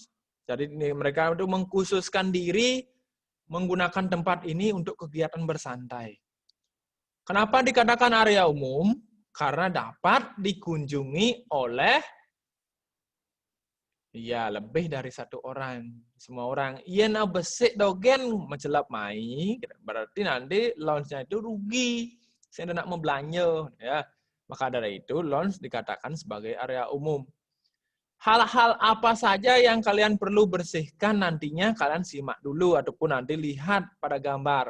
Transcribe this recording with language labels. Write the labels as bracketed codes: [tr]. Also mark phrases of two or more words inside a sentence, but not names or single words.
[id] Jadi mereka itu mengkhususkan diri menggunakan tempat ini untuk kegiatan bersantai. Kenapa dikatakan area umum? Karena dapat dikunjungi oleh lebih dari satu orang. Semua orang. Iya [ban] na besik dogen mencelap mai. [id] Berarti nanti lounge-nya itu rugi. Saya nak membelanja. Ya. Maka dari itu lounge dikatakan sebagai area umum. Hal-hal apa saja yang kalian perlu bersihkan nantinya kalian simak dulu ataupun nanti lihat pada gambar.